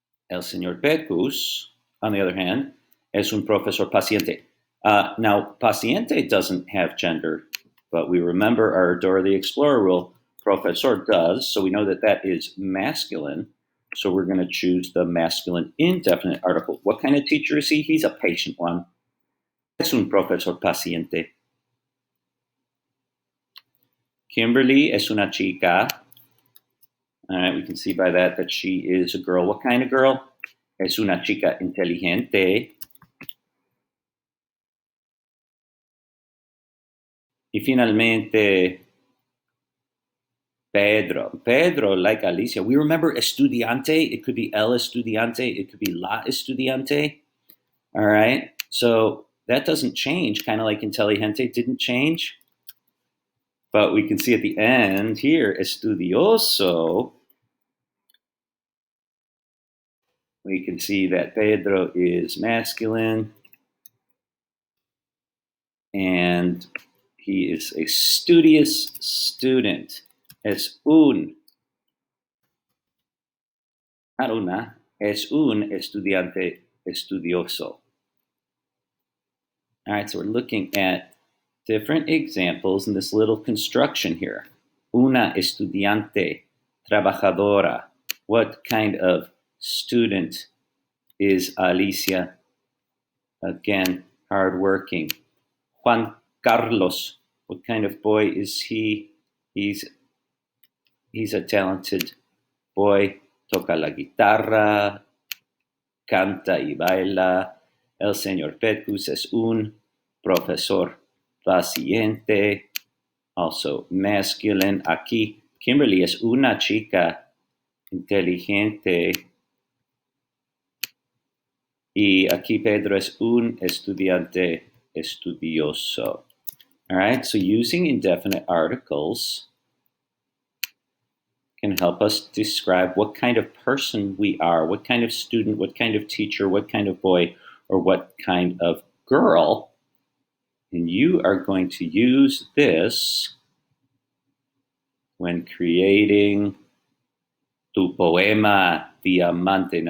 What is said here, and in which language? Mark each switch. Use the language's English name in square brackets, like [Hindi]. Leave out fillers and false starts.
[Spanish] El señor Pecus, [English] on the other hand, [Spanish] es un profesor paciente. [English] Now, paciente doesn't have gender, but we remember our Dora the Explorer rule. Profesor does, so we know that that is masculine. So we're going to choose the masculine indefinite article. What kind of teacher is he? He's a patient one. [Spanish] Es un profesor paciente. Kimberly es una chica. [English] All right, we can see by that she is a girl. What kind of girl? [Spanish] Es una chica inteligente. Y finalmente, Pedro, like Alicia. [English] We remember estudiante. It could be el estudiante. It could be la estudiante. All right. So that doesn't change, kind of like inteligente didn't change. But we can see at the end here, estudioso. We can see that Pedro is masculine. And he is a studious student. [Spanish] Es un, [English] not [Spanish] una, es un estudiante estudioso. [English] All right, so we're looking at different examples in this little construction here. [Spanish] Una estudiante trabajadora. [English] What kind of student is Alicia? Again, hardworking. Juan Carlos. What kind of boy is he? He's a talented boy. [Spanish] Toca la guitarra, canta y baila. El señor Pecus es un profesor paciente. [English] Also, masculine. [Spanish] Aquí, Kimberly es una chica inteligente. Y aquí Pedro es un estudiante estudioso. [English] All right, so using indefinite articles can help us describe what kind of person we are, what kind of student, what kind of teacher, what kind of boy, or what kind of girl. And you are going to use this when creating [Spanish] tu poema Diamante.